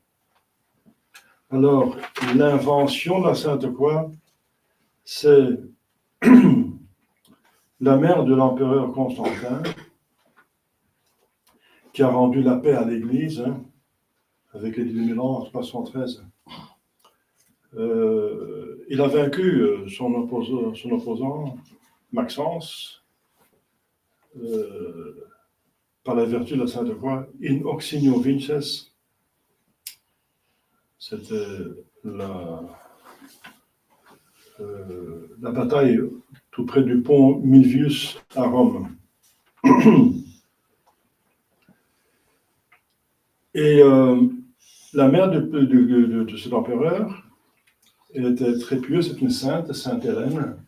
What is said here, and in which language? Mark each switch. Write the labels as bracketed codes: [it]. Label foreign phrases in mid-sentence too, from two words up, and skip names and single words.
[fr] Alors, l'invention de la Sainte Croix, c'est la mère de l'empereur Constantin, qui a rendu la paix à l'Église, avec les 1000 ans en 313. Il a vaincu son opposant, Maxence, par la vertu de la Sainte Croix, [la] in oxinio vinces. [fr] C'était la bataille tout près du pont Milvius à Rome. Et la mère de cet empereur, elle était très pieuse, c'est une sainte, Sainte Hélène.